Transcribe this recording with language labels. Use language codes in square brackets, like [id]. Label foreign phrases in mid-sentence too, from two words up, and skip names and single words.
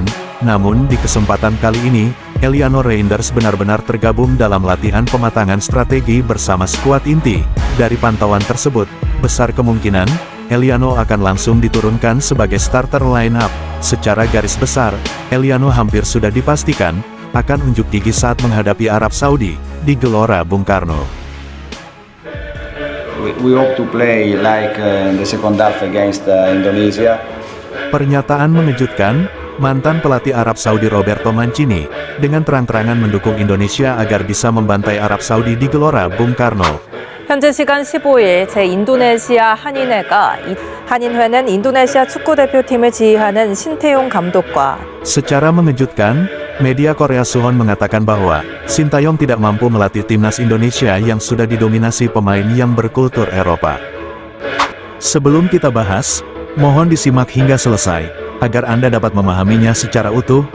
[id] Namun di kesempatan kali ini, Eliano Reinders benar-benar tergabung dalam latihan pematangan strategi bersama skuad inti. Dari pantauan tersebut, besar kemungkinan, Eliano akan langsung diturunkan sebagai [en] starter line up. [id] Secara garis besar, Eliano hampir sudah dipastikan, akan unjuk gigi saat menghadapi Arab Saudi, di Gelora Bung Karno. [en] We hope to play like in the second half against Indonesia. [id] Pernyataan mengejutkan, mantan pelatih Arab Saudi Roberto Mancini, dengan terang-terangan mendukung Indonesia agar bisa membantai Arab Saudi di Gelora Bung Karno. [ko] 현재 시간 15일 제 인도네시아 한인회는 인도네시아 축구대표팀을 지휘하는 신태용 감독과 [id] Secara mengejutkan, media Korea Suwon mengatakan bahwa Sintayong tidak mampu melatih timnas Indonesia yang sudah didominasi pemain yang berkultur Eropa. Sebelum kita bahas, mohon disimak hingga selesai, agar Anda dapat memahaminya secara utuh.